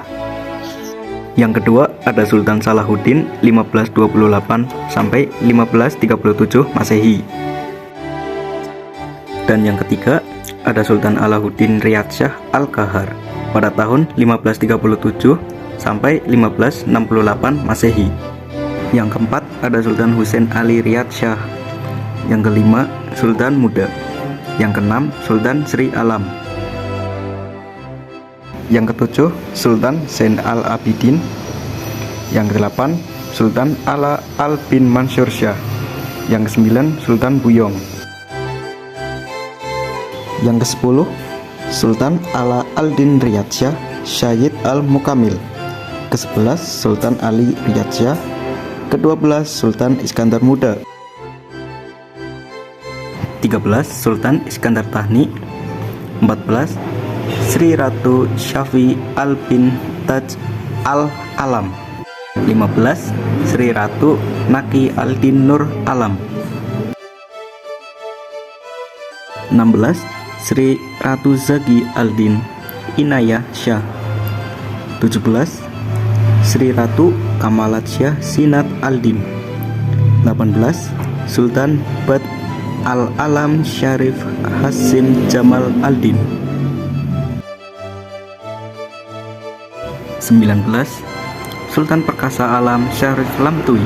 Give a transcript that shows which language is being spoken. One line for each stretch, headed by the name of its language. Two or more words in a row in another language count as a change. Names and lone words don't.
Indonesian: Yang kedua, ada Sultan Salahuddin 1528 sampai 1537 Masehi. Dan yang ketiga, ada Sultan Alauddin Riyad Shah Al-Qahar pada tahun 1537 sampai 1568 Masehi. Yang keempat, ada Sultan Husain Ali Riyad Shah. Yang kelima, Sultan Muda. Yang keenam, Sultan Sri Alam. Yang ketujuh, Sultan Zain al-Abidin. Yang kedelapan, Sultan Ala Al bin Mansur Shah. Yang ke-9 Sultan Buyong. Yang ke-10 Sultan Ala Al-Din Riyad Shah Syed Al-Mukamil. Ke-11 Sultan Ali Riyad Shah. Ke-12 Sultan Iskandar Muda. 13 Sultan Iskandar Tahni. 14 Sri Ratu Syafi Al bin Taj Al Alam. 15 Sri Ratu Naki Al-Din Nur Alam. 16 Sri Ratu Zagi Al-Din Inayah Shah. 17 Sri Ratu Kamalat Shah Sinat Al-Din. 18 Sultan Bad Al-Alam Syarif Hasim Jamal Al-Din. 19 Sultan Perkasa Alam Syarif Lamtui.